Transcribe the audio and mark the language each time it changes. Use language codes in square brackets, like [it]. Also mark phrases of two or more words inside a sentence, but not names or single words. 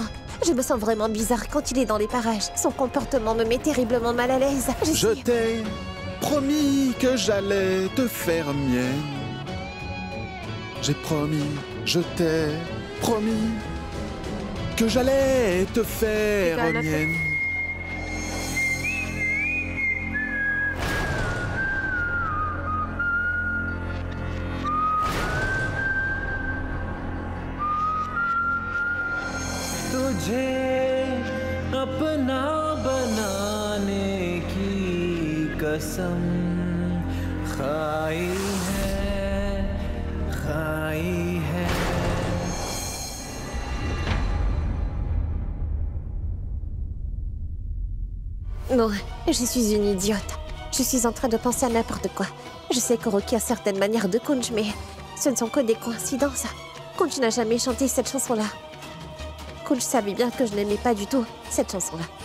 [fr] Je me sens vraiment bizarre quand il est dans les parages. Son comportement me met terriblement mal à l'aise. Je t'ai promis que j'allais te faire mienne. J'ai promis, je t'ai promis que j'allais te faire mienne. [hi] तुझे अपना बनाने की कसम खाई है। [fr] Non, je suis une idiote. Je suis en train de penser à n'importe quoi. Je sais que Rocky a certaines manières de Kunj, mais ce ne sont que des coïncidences. Kunj n'a jamais chanté cette chanson-là. Kunj savait bien que je n'aimais pas du tout cette chanson-là.